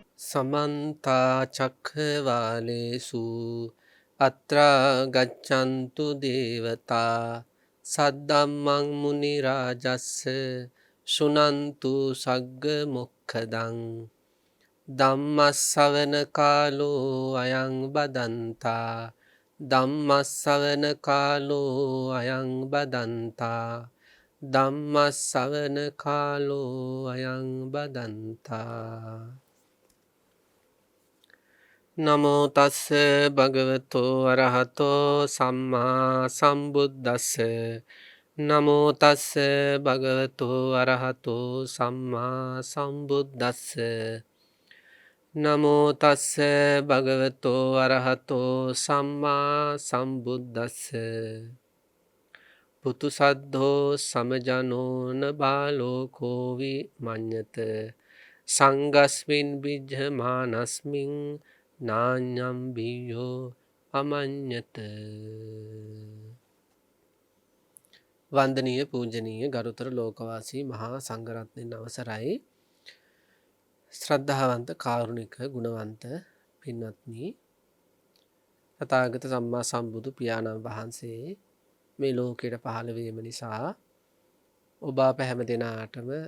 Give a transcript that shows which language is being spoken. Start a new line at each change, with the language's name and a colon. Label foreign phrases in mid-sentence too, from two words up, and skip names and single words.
Pali: समन्ता चक्रवालेषु अत्रा गच्छन्तु देवता सद्धम्मं मुनिराजस्य शृण्वन्तु सग्गमुखदं ධම්මස්සවන කාලෝ අයං බදන්තා ධම්මස්සවන කාලෝ අයං බදන්තා ධම්මස්සවන කාලෝ අයං බදන්තා නමෝ තස්ස භගවතෝ අරහතෝ සම්මා සම්බුද්දස්ස නමෝ තස්ස භගවතෝ අරහතෝ සම්මා සම්බුද්දස්ස නමෝ තස්ස භගවතෝ අරහතෝ සම්මා සම්බුද්දස්ස පුතු සද්ධෝ සමජනෝන බාලෝ කෝවි මඤ්ඤත සංගස්මින් බිජ්ජමානස්මින් නාඤ්ඤම් බියෝ අමඤ්ඤත.
Sinhala: වන්දනීය පූජනීය ගරුතර ලෝකවාසී මහා සංඝරත්නයන් අවසරයි. ශ්‍රද්ධාවන්ත කාරුණික ගුණවන්ත පින්වත්නි, තථාගත සම්මා සම්බුදු පියාණන් වහන්සේ මේ ලෝකයට පහළ වීම නිසා ඔබ අප හැම දෙනාටම